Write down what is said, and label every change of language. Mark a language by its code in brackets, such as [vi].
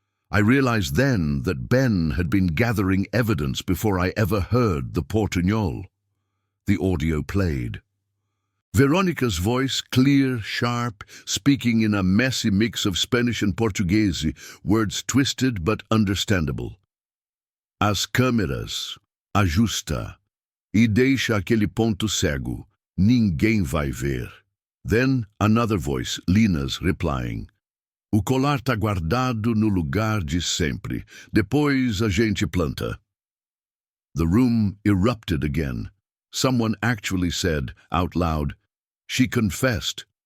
[en] I realized then that Ben had been gathering evidence before I ever heard the portuñol. The audio played. Veronica's voice, clear, sharp, speaking in a messy mix of Spanish and Portuguese, words twisted but understandable. [pt] "As câmeras, ajusta, e deixa aquele ponto cego, ninguém vai ver." [en] Then another voice, Lena's, replying. [pt] "O colar tá guardado no lugar de sempre. Depois a gente planta." [en] The room erupted again. Someone actually said, out loud, "She confessed."